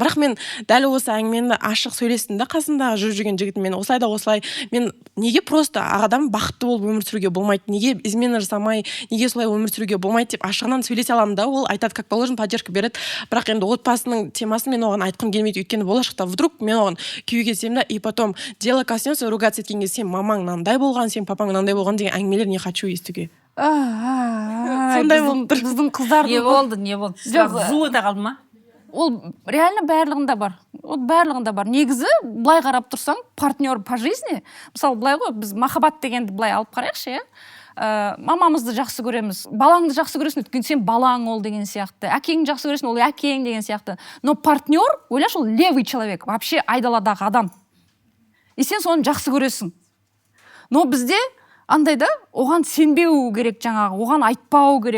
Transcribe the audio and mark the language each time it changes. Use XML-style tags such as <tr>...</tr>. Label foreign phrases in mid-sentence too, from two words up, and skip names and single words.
<kk>Бірақ мен дәл осы әңгімені ашық сөйлестім да қасындағы жүрген жігітіммен. Осылай да осылай. Мен неге просто адам бақытты болып өмір сүруге болмайды? Неге измена жасамай, неге солай өмір сүруге болмайды деп ашығынан сөйлесе аламын да. Ол айтады,</kk> <ru>как положено, поддержка</ru> <kk>береді. Бірақ енді отбасының темасын мен оған айтқым келмейді. Өйткені болашақта вдруг мен оған күйеуге келсем да,</kk> <ru>и потом дело коснется ругаться</ru> <kk>еткенге сен мамаң мынандай болған, сен папаң мынандай болған деген әңгімелер</kk> <ru>не хочу</ru> <kk>естуге. Сондай болып біздің қыздардың Не болды? Зу ете қалды ма? Ол реально барлығында бар. Ол барлығында бар. Негізі былай қарап тұрсаң,</kk> <ru>партнер по жизни,</ru> <kk>мысалы былай ғой, біз махаббат дегенді былай алып қарайықшы, иә. Мамамызды жақсы көреміз, балаңды жақсы көресің, өйткені сен балаң ол деген сияқты, әкеңді жақсы көресің, ол әкең деген сияқты.</kk> <ru>Но партнер,</ru> <kk>ойлаш, ол</kk> <ru>левый человек, вообще</ru> <kk>айдаладағы адам. И сен соны жақсы көресің. Но бізде андай да, оған сенбеу керек жаңағы, оған айтпау керек.</kk>